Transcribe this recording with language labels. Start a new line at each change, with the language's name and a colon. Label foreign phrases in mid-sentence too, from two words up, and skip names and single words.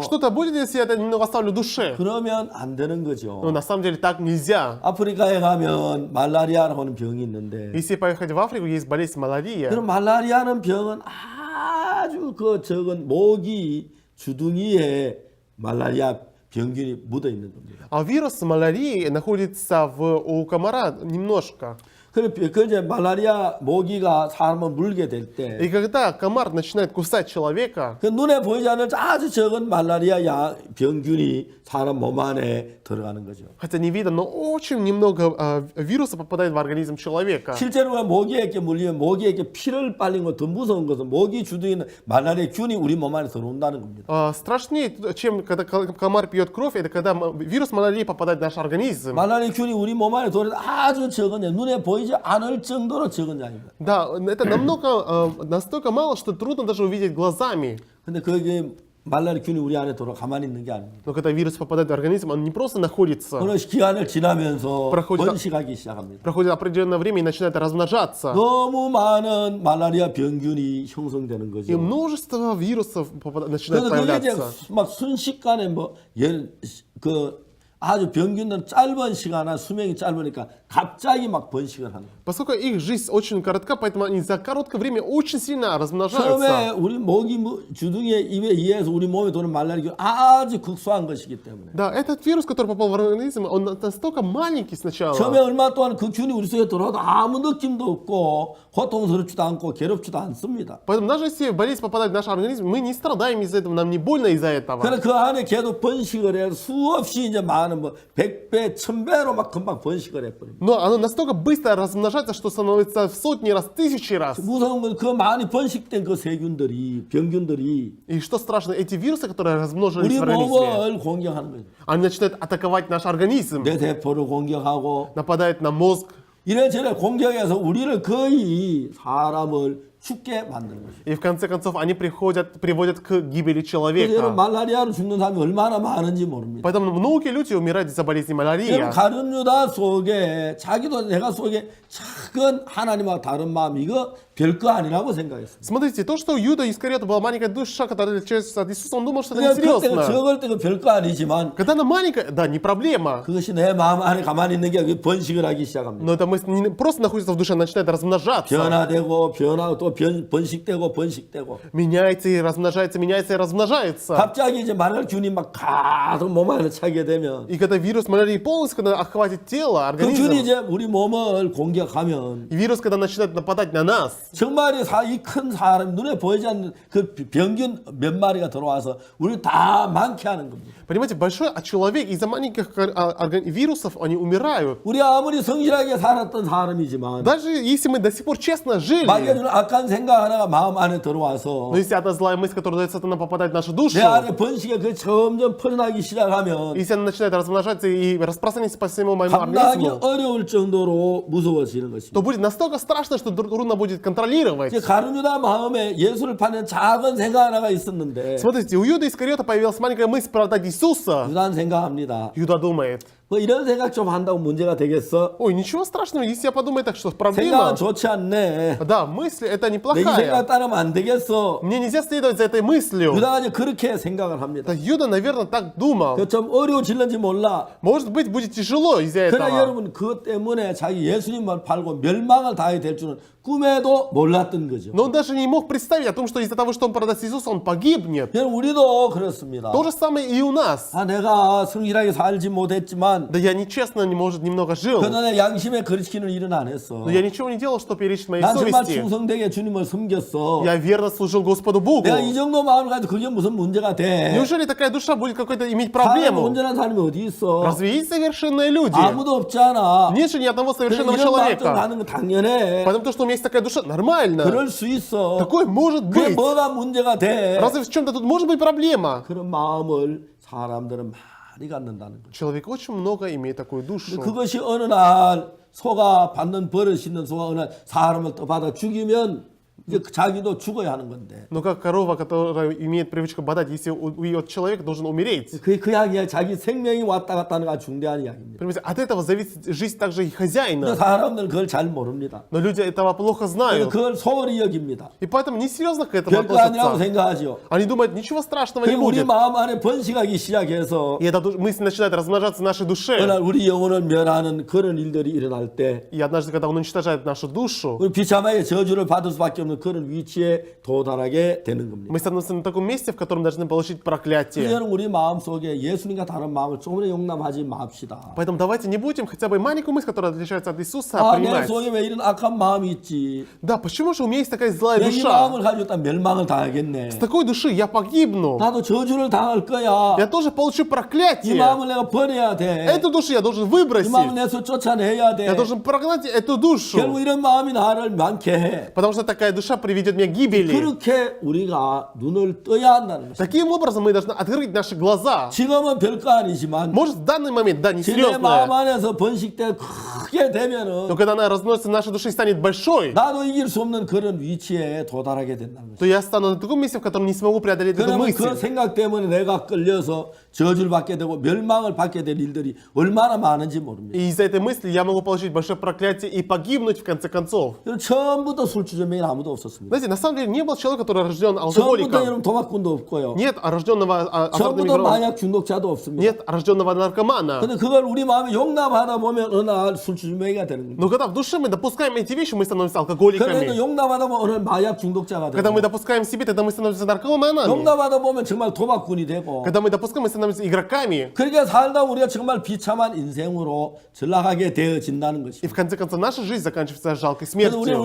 Russian: Что-то будет, если я это немного оставлю в душе.
Korean: 그러면 안 되는
Russian: Но
Korean: 거죠.
Russian: на самом деле так нельзя.
Korean: 아프리카에 가면 말라리아라고 하는 병이 있는데
Russian: Если поехать в Африку, есть болезнь малярия.
Korean: 그럼 말라리아는 병은 아주 그 적은 모기 주둥이에 말라리아 병균이 묻어 있는 겁니다.
Russian: А вирус малярии находится у комара немножко.
Korean: 그 이제 말라리아 모기가 사람을 물게 될 때
Russian: И когда комар начинает кусать человека,
Korean: 그 눈에 보이지 않는 아주 적은 말라리아 병균이 사람 몸 안에 들어가는 거죠.
Russian: хотя не видно, но очень немного вируса попадает в организм человека.
Korean: 실제로 모기에게 물리면 모기에게 피를 빨린 거 더 무서운 것은 모기 주둥이는 말라리아 균이 우리 몸 안에 들어온다는 겁니다.
Russian: Страшнее, чем когда комар пьет кровь, это когда вирус малярии попадает в наш организм.
Korean: 말라리아 균이 우리 몸 안에 들어온 아주 적은 양, 눈에 보이지 않을 정도로 적은 양입니다.
Russian: Да, это настолько мало, что трудно даже увидеть глазами.
Korean: 근데 그게 말라리아 균이 우리 안에 들어 가만히 있는 게 아닙니다.
Russian: Но когда вирус попадает в организм, он не просто находится,
Korean: 그런 기간을 지나면서
Russian: проходит-
Korean: 번식하기 시작합니다.
Russian: проходит определенное время и начинает размножаться.
Korean: 너무 많은 말라리아 병균이 형성되는
Russian: И
Korean: 거죠.
Russian: множество вирусов начинает
Korean: 그래서 그게 이제
Russian: появляться.
Korean: 막 순식간에 그 아주 병균은 짧은 시간 안 수명이 짧으니까 갑자기 막 번식을 하는 거예요.
Russian: Поскольку их жизнь очень коротка, поэтому они за короткое время очень сильно
Korean: 처음에
Russian: размножаются.
Korean: 우리 모기 주둥이에 입에 의해서 우리 몸에 도는 말라리아 아주 극소한 것이기 때문에
Russian: Да, этот вирус, который попал в организм, он настолько маленький
Korean: 처음에
Russian: сначала.
Korean: 얼마 동안 그 균이 우리 속에 들어와도 아무 느낌도 없고 고통스럽지도 않고 괴롭지도 않습니다.
Russian: Поэтому даже если болезнь попадает в наш организм, мы не страдаем из-за этого, нам не больно из-за этого.
Korean: 그래서 그 안에 계속 번식을 해서 수없이 이제 많은 하는 뭐 100배, 1000배로 막 금방 번식을 해버립니다.
Russian: Но оно настолько быстро размножается, что становится в сотни раз, тысячи раз.
Korean: 무서운 건 그 많이 번식된 그 세균들이, 병균들이
Russian: И что страшно, эти вирусы, которые размножились
Korean: 우리
Russian: в организме,
Korean: 몸을 공격하는 거예요.
Russian: они начинают атаковать наш организм,
Korean: 내 대포를 공격하고
Russian: нападают на мозг.
Korean: 이래저래 공격해서 우리를 거의 사람을 죽게 만드는 거죠.
Russian: И в конце концов они приводят к гибели
Korean: 그래서 여러분
Russian: человека.
Korean: 말라리아로 죽는 사람이 얼마나 많은지 모릅니다.
Russian: Поэтому многие люди умирают из-за болезни
Korean: 여러분
Russian: малярии.
Korean: 가룟 유다 속에 자기도 내가 속에 작은 하나님과 다른 마음 이거 별거 아니라고 생각했습니다.
Russian: Смотрите, то, что у Юда Искариота была маленькая душа, которая отличается от Иисуса, он думал, что это
Korean: 그냥 그때가
Russian: несерьезно.
Korean: 적을 때가 별거 아니지만
Russian: Когда она маленькая, да, не проблема.
Korean: 그것이 내 마음 안에 가만히 있는 게 번식을 하기 시작합니다.
Russian: Но эта мысль не просто находится в душе, она начинает размножаться.
Korean: 변화되고 또 번식되고 번식되고
Russian: Меняется и размножается, меняется и размножается.
Korean: 갑자기 이제 말할균이 막 가득 몸 안에 차게 되면
Russian: И когда вирус малярии полностью когда охватит тело,
Korean: 그 균이
Russian: организм,
Korean: 이제 우리 몸을 공격하면
Russian: и вирус, когда начинает нападать на нас,
Korean: 정말 이 큰 사람 눈에 보이지 않는 그 병균 몇 마리가 들어와서 우리를 다 많게 하는 겁니다.
Russian: понимаете, большой человек из-за маленьких вирусов, они умирают.
Korean: 우리 아무리 성실하게 살았던 사람이지만
Russian: Даже если мы до сих пор честно жили,
Korean: 막연히 악한 생각 하나가 마음 안에 들어와서
Russian: но если одна злая мысль, которая дает сатана, попадает в нашу душу,
Korean: 내 안에 번식이 그 점점 퍼져나기 시작하면
Russian: если она начинает размножаться и распространяться по всему моему
Korean: 감당하기
Russian: организму,
Korean: 어려울 정도로 무서워지는
Russian: то
Korean: 것입니다.
Russian: будет настолько страшно, что трудно будет контролировать.
Korean: 이제 가룟유다 마음에 예수를 파는 작은 생각 하나가 있었는데
Russian: Смотрите, у Юда Искариота появилась маленькая мысль продать Иисуса.
Korean: 유다는 생각합니다.
Russian: Юда думает,
Korean: 뭐 이런 생각 좀 한다고 문제가 되겠어?
Russian: ой, ничего страшного, если я подумаю так, что
Korean: 생각은
Russian: проблема.
Korean: 좋지 않네.
Russian: Да, мысль это
Korean: 내 이 생각
Russian: неплохая.
Korean: 따르면 안 되겠어.
Russian: Мне нельзя следовать за этой мыслью.
Korean: 유다가 이제 그렇게 생각을 합니다.
Russian: Да, Юда, наверное, так думал.
Korean: 좀 어려워질는지 몰라.
Russian: Может быть, будет тяжело из-за
Korean: 그러나
Russian: этого.
Korean: 여러분 그것 때문에 자기 예수님만 팔고 멸망을 당하게 될 줄은 꿈에도 몰랐던 거죠.
Russian: Но он даже не мог представить о том, что из-за того, что он продаст Иисуса, он погибнет.
Korean: 여러분 우리도 그렇습니다.
Russian: То же самое и у нас.
Korean: 내가 성실하게 살지 못했지만
Russian: Да я нечестно, может, немного жил.
Korean: 그러나 내 양심에 거리시키는 일은 안 했어.
Russian: Но я ничего не делал, что перечит моей
Korean: 난 정말
Russian: совести.
Korean: 충성되게 주님을 섬겼어.
Russian: Я верно служил Господу Богу.
Korean: 내가 이 정도 마음을 가지고 그게 무슨 문제가 돼?
Russian: Неужели такая душа будет какой-то иметь
Korean: 사람
Russian: проблему?
Korean: 온전한 사람이 어디 있어?
Russian: Разве есть совершенные люди?
Korean: 아무도 없잖아.
Russian: Нет же ни одного совершенного
Korean: 이런 마음 좀
Russian: человека.
Korean: 가는 거 당연해.
Russian: Потому что у меня есть такая душа, нормально.
Korean: 그럴 수 있어.
Russian: Такое может
Korean: 그게
Russian: быть.
Korean: 뭐가 문제가 돼?
Russian: Разве в чем-то тут может быть проблема?
Korean: 그런 마음을 사람들은 많이 갖는다는 거죠.
Russian: Человек очень много имеет такую душу.
Korean: 그것이 어느 날 소가 받는 버릇이 있는 소가 어느 날 사람을 또 받아 죽이면 이제 자기도 죽어야 하는 건데.
Russian: Но как корова, которая имеет привычку бодать, если убьет человек, должен умереть.
Korean: 그 이야기야. 자기 생명이 왔다 갔다 하는 거 중대한 이야기입니다.
Russian: Понимаете, от этого зависит жизнь также и
Korean: 근데
Russian: хозяина.
Korean: 사람들은 그걸 잘 모릅니다.
Russian: Но люди этого плохо
Korean: 그래서
Russian: знают.
Korean: 그걸 소홀히 여깁니다.
Russian: И поэтому несерьезно к этому
Korean: 별거 아니라고
Russian: относятся.
Korean: 생각하죠.
Russian: Они думают, ничего страшного не
Korean: 그리고 우리
Russian: будет.
Korean: 마음 안에 번식하기 시작해서
Russian: И эта мысль начинает размножаться в нашей
Korean: 어느
Russian: душе.
Korean: 날 우리 영혼을 멸하는 그런 일들이 일어날 때
Russian: И однажды, когда он уничтожает нашу душу,
Korean: 우리 비참하게 저주를 받을 수밖에 없는 그런 위치에 도달하게 되는 겁니다.
Russian: мы становимся на таком месте, в котором должны получить проклятие.
Korean: 그러면 우리 마음 속에 예수님과 다른 마음을 조금이나 용납하지 맙시다.
Russian: Поэтому давайте не будем хотя бы маленькую мысль, которая отличается от Иисуса,
Korean: 내
Russian: принимать.
Korean: 속에 왜 이런 악한 마음이 있지?
Russian: Да, почему же у меня есть такая злая
Korean: 내 이
Russian: душа?
Korean: 마음을 가지고 있다 멸망을 당하겠네.
Russian: С такой души я погибну.
Korean: 나도 저주를 당할 거야.
Russian: Я тоже получу
Korean: 이
Russian: проклятие.
Korean: 마음을 내가 버려야 돼.
Russian: Эту душу я должен
Korean: 이 마음을
Russian: выбросить.
Korean: 내서 쫓아내야 돼.
Russian: Я должен прогнать эту душу.
Korean: 결국 이런 마음이 나를 많게 해.
Russian: Потому что такая душа приведет меня к гибели.
Korean: 그렇게 우리가 눈을 떠야 한다는 것입니다.
Russian: Таким образом мы должны открыть наши глаза.
Korean: 지금은 별거 아니지만
Russian: Может, в данный момент, да,
Korean: 내 마음
Russian: несерьезная.
Korean: 안에서 번식돼 크게 되면은
Russian: Но когда она разносится в нашей душе и станет большой,
Korean: 나도 이길 수 없는 그런 위치에 도달하게 된다는 것입니다.
Russian: то я стану на таком месте, в котором не смогу преодолеть эту
Korean: 그러면 그
Russian: мысль.
Korean: 생각 때문에 내가 끌려서 저주를 받게 되고 멸망을 받게 될 일들이 얼마나 많은지 모릅니다.
Russian: И из-за этой мысли я могу получить большое проклятие и погибнуть в конце концов.
Korean: 여러분, 처음부터 술주정뱅이는 아무도 없었습니다.
Russian: Знаете, на самом деле не был человек, который рожден
Korean: 처음부터
Russian: алкоголиком.
Korean: 여러분 도박꾼도 없고요.
Russian: Нет рожденного азартным
Korean: 처음부터
Russian: игроком.
Korean: 마약 중독자도 없습니다.
Russian: Нет рожденного наркомана.
Korean: 근데 그걸 우리 마음에 용납하다 보면 어느 날 술 술주정뱅이가 되는 겁니다.
Russian: Но когда в душе мы допускаем эти вещи, мы становимся
Korean: 그래도
Russian: алкоголиками.
Korean: 용납하다 보면 오늘 마약 중독자가
Russian: Когда мы
Korean: 되고
Russian: допускаем себе, тогда мы становимся наркоманами.
Korean: 용납하다 보면 정말 도박꾼이 되고
Russian: Когда мы допускаем, мы становимся игроками.
Korean: 그렇게 살다 우리가 정말 비참한 인생으로 전락하게 되어진다는
Russian: И
Korean: 것입니다.
Russian: в конце концов наша жизнь заканчивается жалкой
Korean: 그래서 우리